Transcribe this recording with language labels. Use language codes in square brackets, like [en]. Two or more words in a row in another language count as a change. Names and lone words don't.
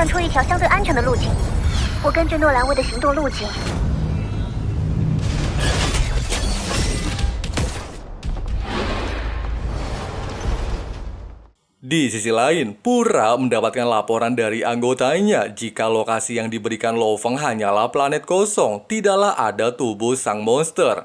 [zh] 条相对安全的路径。我根据诺兰卫的行动路径， [id] Di sisi lain, Pura mendapatkan laporan dari anggotanya jika lokasi yang diberikan Lo Feng hanyalah planet kosong, tidaklah ada tubuh sang monster.